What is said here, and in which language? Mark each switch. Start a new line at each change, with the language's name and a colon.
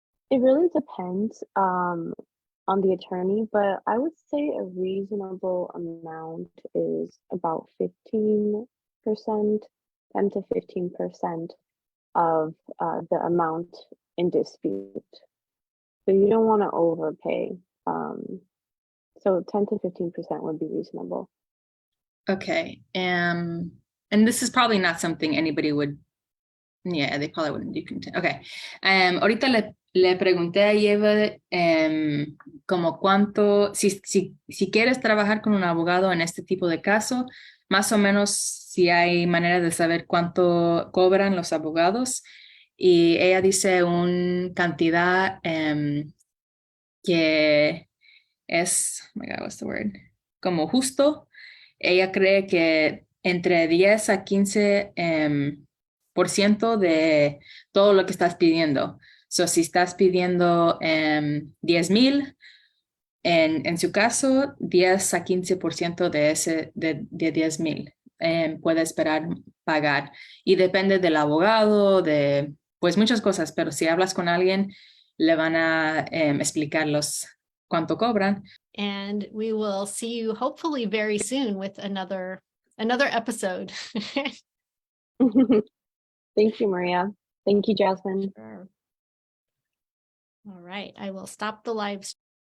English: It really depends on the attorney, but I would say a reasonable amount is about 15%, 10 to 15% of the amount in dispute. So you don't want to overpay. So 10 to 15% would be reasonable. Okay. And this is probably not something anybody would, yeah, they probably wouldn't do content. Okay.
Spanish: Ahorita le pregunté a Yeva como cuánto, si quieres trabajar con un abogado en este tipo de caso, más o menos si hay manera de saber cuánto cobran los abogados. Y ella dice una cantidad que es,
English: oh my God, what's the word?
Spanish: Como justo. Ella cree que entre 10 a 15% de todo lo que estás pidiendo. So, si estás pidiendo 10,000, en su caso, 10 a 15% de 10,000 puede esperar pagar. Y depende del abogado, de pues muchas cosas, pero si hablas con alguien, le van a explicar cuánto cobran.
English: And we will see you hopefully very soon with another episode. Thank you, Maria. Thank you, Jasmine. Sure. All right, I will stop the live stream.